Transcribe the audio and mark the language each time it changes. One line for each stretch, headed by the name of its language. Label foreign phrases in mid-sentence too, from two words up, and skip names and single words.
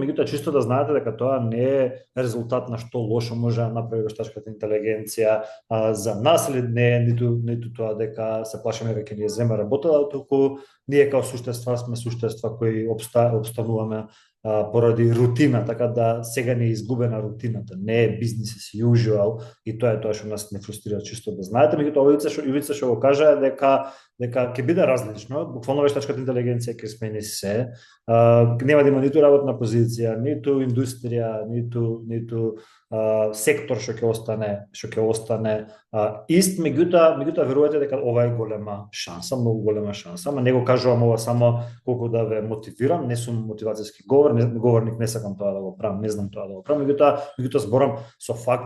Macedonian: меѓутоа чисто да знаете дека тоа не е резултат на што лошо може да направи вештачката интелигенција за нас или не е ниту тоа дека се плашиме дека ќе ни земе работата, туку ние како суштества сме суштества кои обстануваме поради рутина, така да сега не е изгубена рутината, не е
English: business as usual
Macedonian: и тоа е тоа што нас не фрустрира, чисто да знаете. Меѓутоа Ивица што го кажа дека ќе биде различно, буквално вештачката интелигенција ќе смени се, нема да има ниту работна позиција, ниту индустрија, ниту сектор што ќе остане ист, меѓутоа верувате дека ова е голема шанса, многу голема шанса, ама не го кажувам ова само колку да ве мотивирам, не сум мотивацијски говорник, не сакам тоа да го правам, не знам тоа да го правам, меѓутоа зборам со факти.